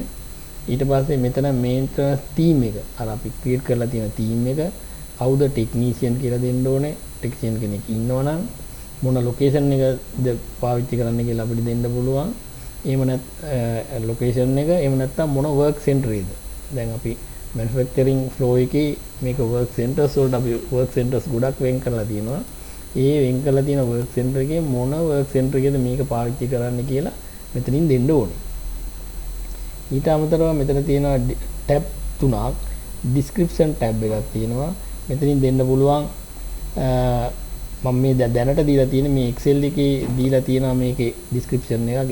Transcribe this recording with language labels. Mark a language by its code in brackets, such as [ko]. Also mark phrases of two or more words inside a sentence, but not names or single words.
[si] ඊට පස්සේ මෙතන [en] maintenance team [si] එක අර අපි create කරලා තියෙන team එක කවුද technician කියලා දෙන්න ඕනේ. technician කෙනෙක් ඉන්නවනම් මොන location එකද පාවිච්චි කරන්න කියලා අපිට දෙන්න පුළුවන්. එහෙම නැත් location එක එහෙම නැත්නම් මොන [en] work center [si] එකද. දැන් අපි [en] manufacturing flow [si] එකේ මේක [en] work centers [si] වලට අපි [en] work centers [si] ගොඩක් වෙන් කරලා තියෙනවා. ඒ වෙන් කරලා තියෙන [en] work center [si] එකේ මොන [en] work center [si] එකේද මේක පාවිච්චි කරන්න කියලා මෙතනින් දෙන්න ඕනේ. ඊට අමතරව මෙතන තියෙනවා tab තුනක් [en] description tab [si] එකක් තියෙනවා. මෙතනින් දෙන්න පුළුවන් මම මේ දැනට දීලා තියෙන මේ Excel එකේ දීලා තියෙනවා මේකේ description එකක්.